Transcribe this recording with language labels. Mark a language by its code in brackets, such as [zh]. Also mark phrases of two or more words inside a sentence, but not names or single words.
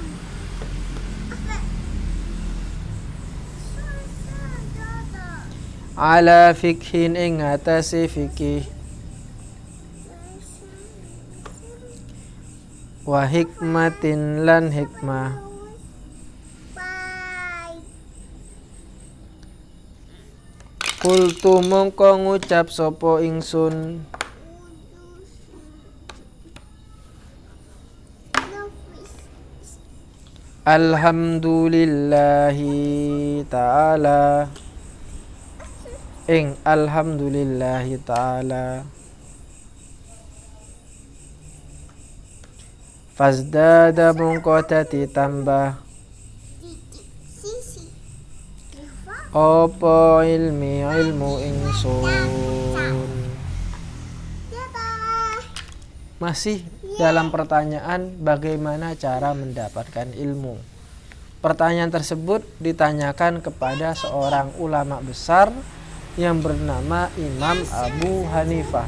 [ar] ala fikhin [jv] ing atase fikih [ar] wa hikmatin [jv] lan hikmah kultu mongko ngucap sopo ingsun [ar] alhamdulillahi ta'ala [jv] ing [ar] alhamdulillahi ta'ala fazdada [jv] mongko dadi tambah opo ilmu ingsun. [id] Masih dalam pertanyaan bagaimana cara mendapatkan ilmu. Pertanyaan tersebut ditanyakan kepada seorang ulama besar yang bernama Imam Abu Hanifah.